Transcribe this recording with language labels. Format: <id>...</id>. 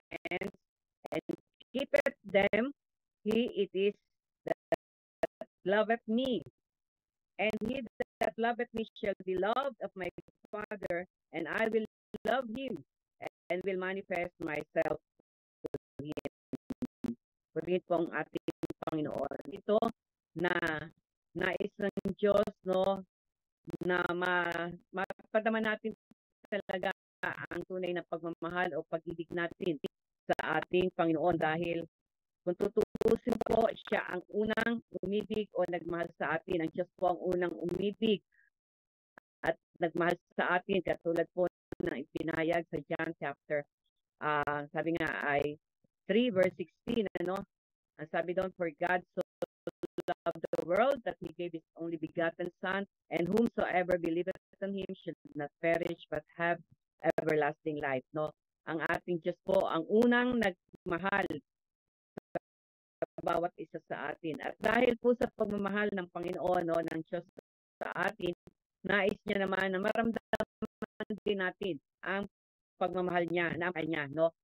<en>And keepeth them, he it is that loveth me. And he that loveth me shall be loved of my Father, and I will love him, and will manifest myself to him.</en> <tl>Purihin po ang ating Panginoon. Ito na nais ng Diyos, no, na mapadama natin talaga ang tunay na pagmamahal o pag-ibig natin sa ating Panginoon dahil kung tutuusin po, siya ang unang umibig o nagmahal sa atin. Ang Diyos po ang unang umibig at nagmahal sa atin katulad po ng ipinahayag sa John chapter sabi nga ay 3 verse 16, ano? Ang sabi doon,</tl> <en>for God so loved the world that he gave his only begotten Son, and whomsoever believeth on him should not perish but have everlasting life.</en> <tl>No, ang ating Diyos po ang unang nagmahal sa bawat isa sa atin. At dahil po sa pagmamahal ng Panginoon, no, ng Diyos sa atin, nais niya naman na maramdaman din natin ang pagmamahal niya, naman niya, no?</tl>